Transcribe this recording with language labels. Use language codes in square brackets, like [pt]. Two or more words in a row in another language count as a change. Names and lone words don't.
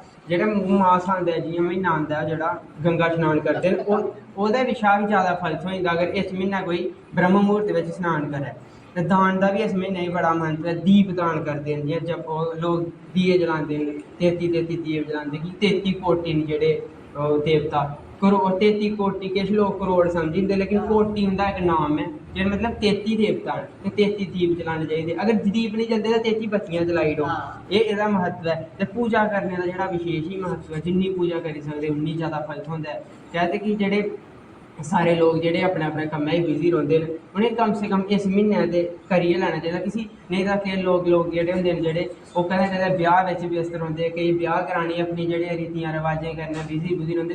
[doi] जेह्ड़ा मास आंदा है, जियां म्हीना आंदा है जेह्ड़ा गंगा शनान करदे न, ओह्दे पिच्छा बी ज़्यादा फल थ्होई जंदा अगर इस म्हीनै कोई ब्रह्म मुहूर्त बिच्च शनान करै। ते दान दा बी इस म्हीने च बड़ा म्हत्तव है। दीप दान करदे न, जियां जब लोग दिए जलांदे न, 33 दीप जलांदे कि 33 कोटि न जेह्ड़े देवता, करोड़ 33 कोटि, किश लोग करोड़ समझी जंदे, लेकिन कोटि उं'दा इक नाम है जेह्ड़ा मतलब 33 देवता न, ते 33 दीप जलाने चाहिदे। अगर दीप नहीं जलदे ते 33 बत्तियां जलाई ओड़ो। एह् एह्दा म्हत्तव है। ते पूजा करने दा जेह्ड़ा विशेश ही म्हत्तव है, जिन्नी पूजा करी सकदे उन्नी ज़्यादा फल थ्होंदा है। कहते कि जेह्ड़े सारे लोग जेह्ड़े अपने अपने कम्मै च बिजी रौंह्दे न, उ'नें कम से कम इस म्हीने ते करियै लैना चाहिदा किसी, नेईं तां केईं लोग जेह्ड़े होंदे न जेह्ड़े ओह् कदें कदें ब्याह् बिच्च व्यस्त रौंह्दे, केईं ब्याह् करानी अपनी जेह्ड़े रीतियां रवाजें कन्नै बिजी रौंह्दे।